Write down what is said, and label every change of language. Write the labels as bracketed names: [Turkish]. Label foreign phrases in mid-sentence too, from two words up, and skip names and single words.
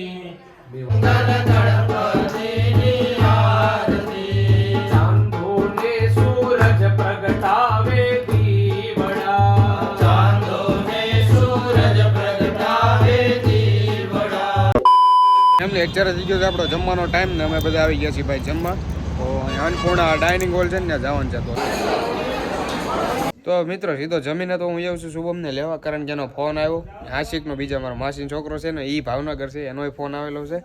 [Gujarati] ચાંદોને સૂરજ પ્રગટાવે દીવડા, ચાંદોને સૂરજ પ્રગટાવે દીવડા, चांदोने सूरज प्रगटावे दीवड़ा। એમને અત્યારે થઈ ગયો છે આપણો જમવાનો ટાઈમ ને અમે બધા આવી ગયા છીએ ભાઈ જમવા. તો અન્નપૂર્ણા ડાઇનિંગ હોલ છે ને ત્યાં જવાનું છે. તો મિત્રો સીધો જમીને તો હું આવ્યો છું શુભમને લેવા, કારણ કે એનો ફોન આવ્યો. આશિકનો બીજા મારા માસીનો છોકરો છે ને, એ ભાવનગર છે, એનોય ફોન આવેલો છે.